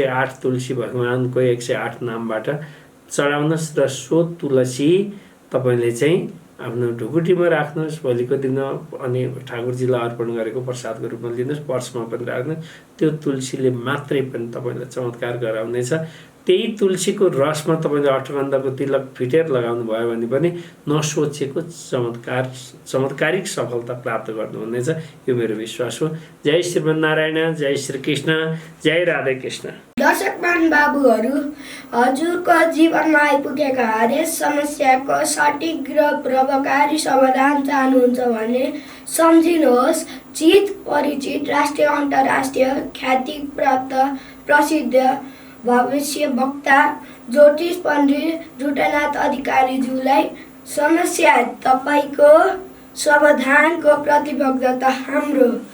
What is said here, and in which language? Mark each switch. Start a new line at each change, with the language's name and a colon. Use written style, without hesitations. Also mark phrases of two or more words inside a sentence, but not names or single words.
Nepali: 108 तुलसी भगवानको 108 नामबाट चढाउनुहोस् र सो तुलसी तपाईँले चाहिँ आफ्नो ढुकुटीमा राख्नुहोस् भोलिको दिन, अनि ठाकुरजीलाई अर्पण गरेको प्रसादको रूपमा लिनुहोस्, पर्समा पनि राख्नुहोस्। त्यो तुलसीले मात्रै पनि तपाईँलाई चमत्कार गराउनेछ। त्यही तुलसीको रसमा तपाईँले अष्टगन्धको तिलक फिटेर लगाउनु भयो भने पनि नसोचेको चमत्कारिक सफलता प्राप्त गर्नुहुनेछ, यो मेरो विश्वास हो। जय श्रीमन्नारायण, जय श्री कृष्ण, जय राधे कृष्ण। दर्शकमान बाबुहरू, हजुरको जीवनमा आइपुगेका हरेक समस्याको सठिक र प्रभावकारी समाधान चाहनुहुन्छ भने सम्झिनुहोस्, चित परिचित राष्ट्रिय अन्तर्राष्ट्रिय ख्याति प्राप्त प्रसिद्ध भविष्य वक्ता ज्योतिष पण्डित जुटनाथ अधिकारीज्यूलाई समस्या तपाईँको समाधानको प्रतिबद्धता हाम्रो।